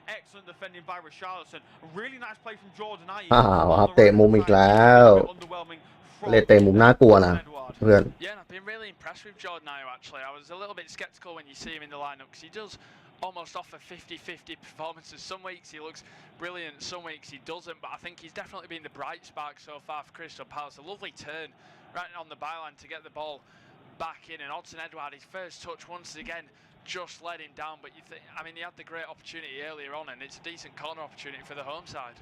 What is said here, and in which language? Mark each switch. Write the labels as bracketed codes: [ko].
[en] Excellent defending by Richarlison, really nice play from Jordan Ayew. [th] ครับเตะมุมอีกแล้วเลยเตะมุมน่ากลัวนะเพื่อน [en] Yeah, I've been really impressed with Jordan Ayew actually. I was a little bit sceptical when you see him in the lineup because he does almost offer 50-50 performances. Some weeks he looks brilliant, some weeks he doesn't, but I think he's definitely been the bright spark so far for Crystal Palace. A lovely turn right on the byline to get the ball back in, and Odsonne Edouard, his first touch once again just let him down, but you think, I mean, he had the great opportunity earlier on, and it's a decent corner opportunity for the home side.